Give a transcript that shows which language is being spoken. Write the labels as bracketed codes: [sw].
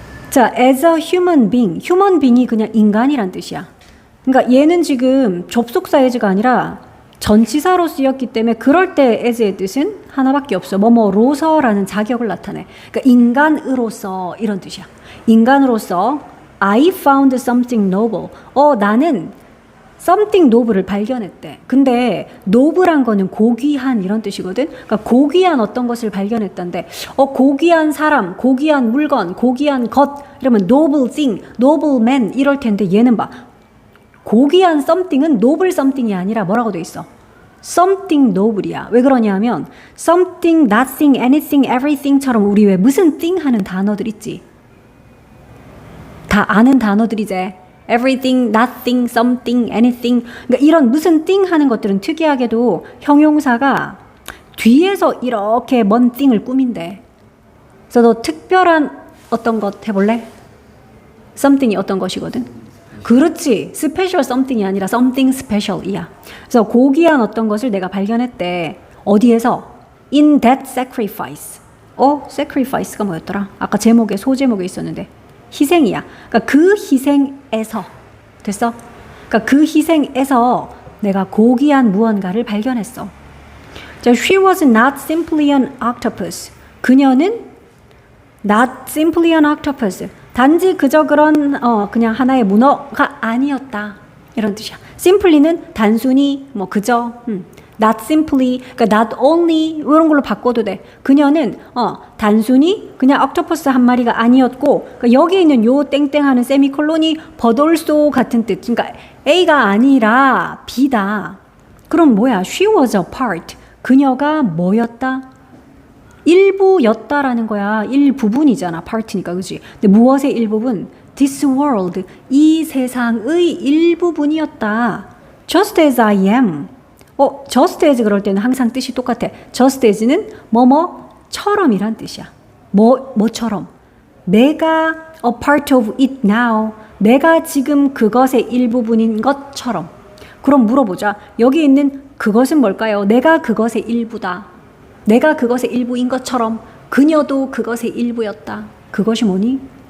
[en] 자, as a human being. human being이 [ko] 그냥 인간이란 뜻이야. 그러니까 얘는 지금 접속사 as가 아니라 전치사로 쓰였기 때문에 그럴 때 as의 뜻은 하나밖에 없어. 뭐뭐로서라는 자격을 나타내. 그러니까 인간으로서 이런 뜻이야. 인간으로서 [en] I found something noble. [ko] 나는 something noble을 발견했대. 근데 noble란 거는 고귀한 이런 뜻이거든. 그러니까 고귀한 어떤 것을 발견했던데 고귀한 사람, 고귀한 물건, 고귀한 것 이러면 noble thing, noble man 이럴 텐데 얘는 봐. 고귀한 something은 noble something이 아니라 뭐라고 돼 있어? something noble이야. 왜 그러냐면 something, nothing, anything, everything처럼 우리 왜 무슨 thing 하는 단어들 있지? 다 아는 단어들이제. [en] everything, nothing, something, anything. [ko] 그러니까 이런 무슨 thing 하는 것들은 특이하게도 형용사가 뒤에서 이렇게 먼 thing을 꾸민대. 그래서 너 특별한 어떤 것 해볼래? something이 어떤 것이거든? 그렇지. 스페셜 something이 아니라 something special이야. 그래서 고귀한 어떤 것을 내가 발견했대. 어디에서? [en] In that sacrifice. [ko] sacrifice가 뭐였더라? 아까 제목에 소제목에 있었는데 희생이야. 그러니까 그 희생에서 됐어? 그러니까 그 희생에서 내가 고귀한 무언가를 발견했어. [en] 자, she was not simply an octopus. [ko] 그녀는 [en] not simply an octopus. [ko] 단지 그저 그런 그냥 하나의 문어가 아니었다. 이런 뜻이야. simply는 단순히 뭐 그저 not simply 그러니까 not only 이런 걸로 바꿔도 돼. 그녀는 단순히 그냥 octopus 한 마리가 아니었고 그러니까 여기 있는 요 땡땡하는 세미콜론이 but also 같은 뜻. 그러니까 A가 아니라 B다. 그럼 뭐야? [en] She was a part. [ko] 그녀가 뭐였다? 일부였다라는 거야. 일부분이잖아. part니까 그지? 근데 무엇의 일부분? [en] This world. [ko] 이 세상의 일부분이었다. [en] Just as I am. [ko] just as 그럴 때는 항상 뜻이 똑같아. just as는 뭐뭐처럼이란 뜻이야. 뭐처럼. 내가 [en] a part of it now. [ko] 내가 지금 그것의 일부분인 것처럼. 그럼 물어보자. 여기 있는 그것은 뭘까요? 내가 그것의 일부다. 내가 그것의 일부인 것처럼 그녀도 그것의 일부였다. 그것이 뭐니?